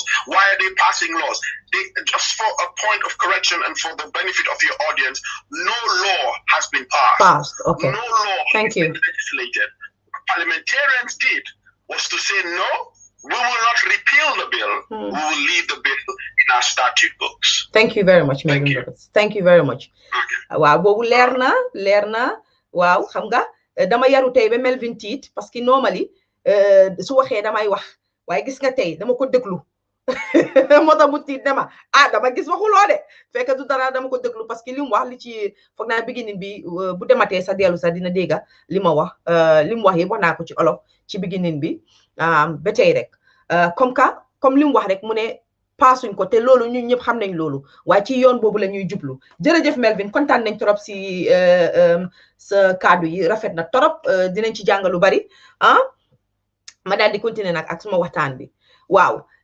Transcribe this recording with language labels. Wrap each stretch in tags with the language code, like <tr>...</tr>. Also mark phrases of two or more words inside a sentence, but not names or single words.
<en>Why are they passing laws? Just for a point of correction and for the benefit of your audience, no law has been passed. Okay. No law Thank has you. been legislated. What parliamentarians did was to say, no, we will not repeal the bill. We will leave the bill in our statute books. Thank you very much, Melvin Roberts. Thank you very much.</en> <wo>Waaw boobu leer na waaw xam nga dama yaru tey ba Melvin tiit parce que normally su waxee damay wax waaye gis nga tey dama ko déglu moo tax mu tiit dama dama gis waxuloo de fekk du dara dama ko déglu parce que li mu wax li ci foog naa beginning bi bu dematee sa dellu sa dina dégga li ma wax li mu wax yi wax naa ko ci olof ci beginning bi ba tey rek comme li mu wax rek mu ne paasuñ ko te loolu ñun ñëpp xam nañ loolu waaye ci yoon boobu la ñuy jublu jërëjëf Melvin kontaan nañ trop si sa kaddu yi rafet na trop dinañ ci jàng lu bari ma daal di continuer nag ak suma waxtaan bi waaw</wo>